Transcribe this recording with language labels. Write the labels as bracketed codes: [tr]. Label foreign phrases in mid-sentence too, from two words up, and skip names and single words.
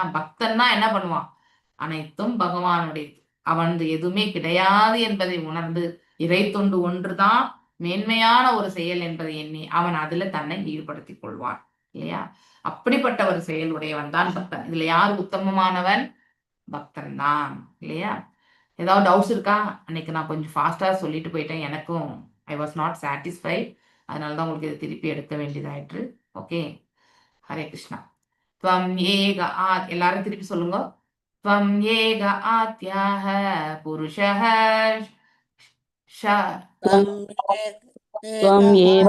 [ta] பக்தன்னா என்ன பண்ணுவான், அனைத்தும் பகவானுடையது, அவன் எதுவுமே கிடையாது என்பதை உணர்ந்து இறை தொண்டு ஒன்றுதான் மேன்மையான ஒரு செயல் என்பதை எண்ணி அவன் அதுல தன்னை ஈடுபடுத்திக் கொள்வான் இல்லையா. அப்படிப்பட்ட ஒரு செயலுடையவன் தான் பக்தன். இதுல யார் உத்தமமானவன், பக்தன் தான் இல்லையா. ஏதாவது டவுட்ஸ் இருக்கா? அன்னைக்கு நான் கொஞ்சம் ஃபாஸ்டா சொல்லிட்டு போயிட்டேன், எனக்கும் [en] I was not satisfied, [ta] அதனாலதான் உங்களுக்கு இதை திருப்பி எடுக்க வேண்டியதாயிற்று. ஓகே, ஹரே கிருஷ்ணா. [sa] त्वं एक [ta] எல்லாரும் திருப்பி சொல்லுங்க. [sa] त्वं एक आद्याह पुरुषह त्वं एव